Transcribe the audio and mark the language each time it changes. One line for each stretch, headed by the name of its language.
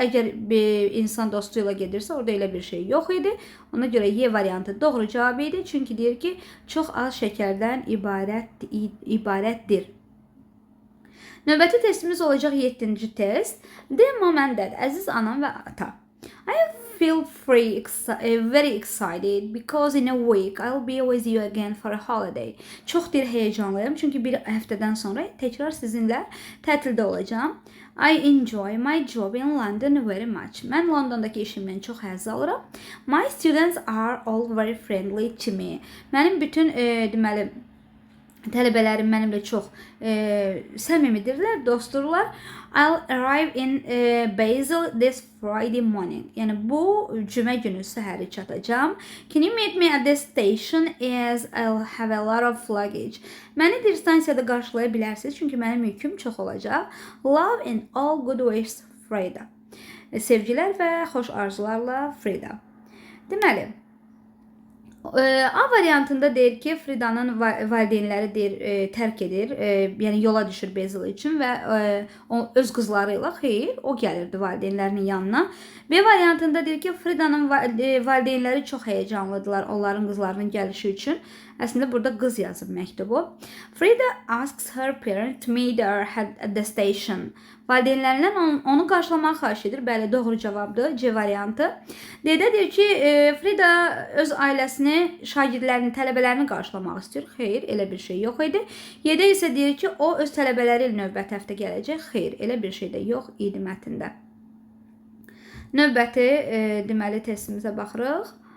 Azerbaijani: Əgər bir insan dostuyla gedirsə, orada elə bir şey yox idi. Ona görə Y variantı doğru cavab idi. Çünki deyir ki, çox az şəkərdən ibarətdir. Növbəti testimiz olacaq 7-ci test.
English: Dear mom and dad,
Azerbaijani: əziz anam və ata.
English: I feel very excited because in a week I'll be with you again for a holiday.
Azerbaijani: Çox deyir heyecanlıyım çünki bir həftədən sonra təkrar sizinlə tətildə olacağım.
English: I enjoy my job in London very much.
Azerbaijani: Mən Londondakı işimdən çox həzz alıram.
English: My students are all very friendly to me.
Azerbaijani: Mənim bütün deməli tələbələrim mənimlə çox səmimidirlər, dostdurlar.
English: I'll arrive in Basel this Friday morning.
Azerbaijani: Yəni bu cümə günü səhəri çatacağam.
English: Can you meet me at the station as I'll have a lot of luggage?
Azerbaijani: Məni bir stansiyada qarşılaya bilərsiniz çünki mənim yüküm çox olacaq.
English: Love and all good wishes, Frida.
Azerbaijani: Sevgilər və xoş arzularla Frida. Deməli, A variantında deyir ki, Frida'nın valideynləri deyir, tərk edir, yəni yola düşür Basil üçün və öz qızları ilə, xeyr, o gəlirdi valideynlərinin yanına. B variantında deyir ki, Frida'nın valideynləri çox heyecanlıdılar onların qızlarının gəlişi üçün. Əslində burada qız yazıb məktubu.
English: Frida asks her parents to meet her at the station.
Azerbaijani: Valideynlərindən onu qarşılamağı xahiş edir. Bəli, doğru cavabdır. C variantı. D-də deyir ki, Frida öz ailəsini, şagirdlərini, tələbələrini qarşılamaq istəyir. Xeyr, elə bir şey yox idi. Y-də isə deyir ki, o öz tələbələri ilə növbəti həftə gələcək. Xeyr, elə bir şey də yox idi mətndə. Növbəti deməli testimizə baxırıq.